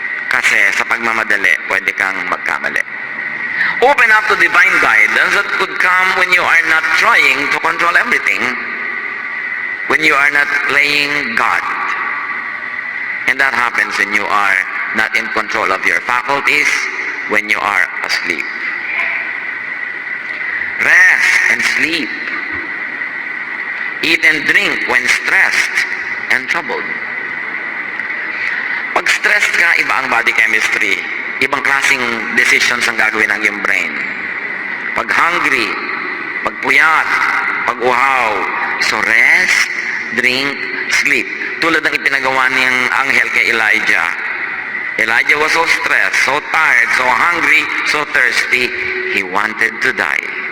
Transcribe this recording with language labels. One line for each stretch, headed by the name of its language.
Filipino: Kasi sa pagmamadali, pwede kang magkamali.
English: Open up to divine guidance that could come when you are not trying to control everything. When you are not playing God. And that happens when you are not in control of your faculties, when you are asleep. Rest and sleep. Eat and drink when stressed and troubled.
Filipino: Pag stressed ka, iba ang body chemistry. Ibang klaseng decisions ang gagawin ng iyong brain. Pag hungry, pag puyat, pag uhaw.
English: So rest, drink, sleep.
Filipino: Tulad ng ipinagawa niyang anghel kay Elijah.
English: Elijah was so stressed, so tired, so hungry, so thirsty, he wanted to die.